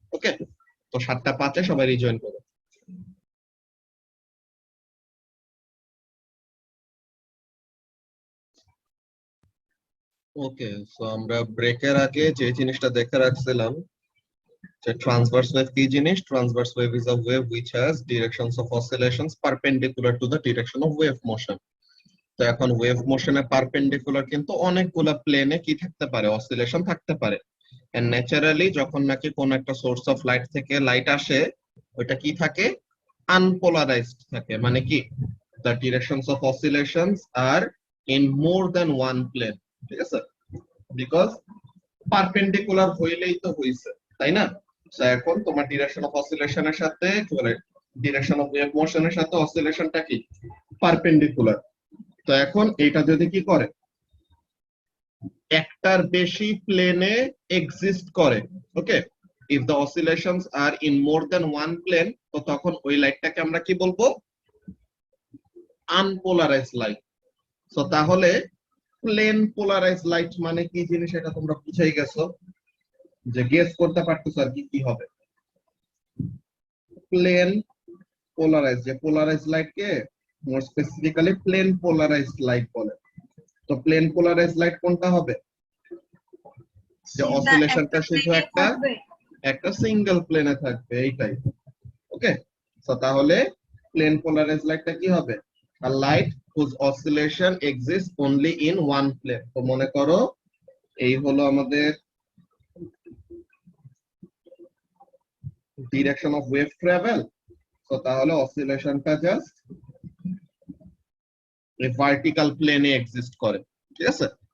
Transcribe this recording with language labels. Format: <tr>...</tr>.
<bn>ওকে, তো 7:05 সবাই রিজয়েন করো। ওকে, সো আমরা ব্রেকের আগে যে জিনিসটা দেখে রাখছিলাম যে ট্রান্সভার্স ওয়েভ কি জিনিস?</bn> <en>Transverse wave is a wave which has directions of oscillations perpendicular to the direction of wave motion.</en> <bn>তো এখন ওয়েভ মোশনে পারপেন্ডিকুলার কিন্তু অনেকগুলা প্লেনে কি থাকতে পারে? অসিলেশন থাকতে পারে। এন্ড ন্যাচারালি যখন নাকি কোন একটা সোর্স অফ লাইট থেকে লাইট আসে, ওইটা কি থাকে? আনপোলারাইজড থাকে। মানে কি</bn> <en>the directions of oscillations are in more than one plane,</en> <bn>ঠিক আছে? বিকজ পারপেন্ডিকুলার হইলেই তো হইছে, তাই না? তো এখন তোমার ডিরেকশন অফ অসিলেশনের সাথে ডিরেকশন অফ ওয়েভ মোশনের সাথে অসিলেশনটা কি? পারপেন্ডিকুলার। তো এখন এটা যদি কি করে? একটার বেশি প্লেনে এক্সিস্ট করে, ওকে,</bn> <en>if the oscillations are in more than one plane,</en> <bn>তো তখন ওই লাইটটাকে আমরা কি বলবো? Unpolarised light. সো তাহলে প্লেন পোলারাইজড লাইট মানে কি জিনিস এটা তোমরা বুঝাই গেছো, যে গেস করতে পারতেছো আর কি কি হবে? প্লেন পোলারাইজড, যে পোলারাইজড লাইটকে মোর স্পেসিফিক্যালি প্লেন পোলারাইজড লাইট বলে। তো প্লেন পোলারাইজড লাইট কোনটা হবে? যে অসিলেশনটা শুধু একটা সিঙ্গেল প্লেনে থাকবে, এইটাই। ওকে, সো তাহলে প্লেন পোলারাইজড লাইটটা কি হবে?</bn> <en>a light whose oscillation exists only in one plane.</en> <bn>তো মনে করো এই হলো আমাদের ডিরেকশন অফ ওয়েভ ট্রাভেল। তো তাহলে অসিলেশনটা জাস্ট এই ভার্টিক্যাল প্লেনে এক্সিস্ট করে, ঠিক আছে?</bn>